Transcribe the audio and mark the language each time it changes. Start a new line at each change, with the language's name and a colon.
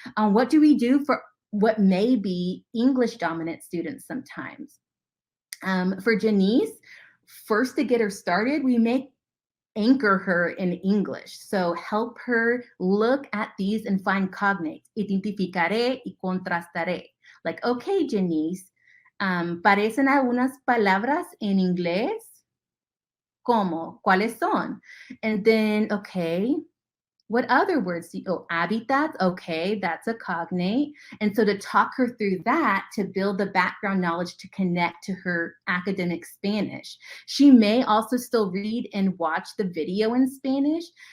English: What do we do for what may be English dominant students sometimes? For Janice, first to get her started, we may anchor her in English. So help her look at these and find cognates.
Spanish: Identificaré y contrastaré.
English: Like, okay,
Spanish: Janice, parecen algunas palabras en inglés. ¿Cómo? ¿Cuáles son?
English: And then, okay, what other words do you, oh, habitat, okay, that's a cognate. And so to talk her through that, to build the background knowledge to connect to her academic Spanish. She may also still read and watch the video in Spanish.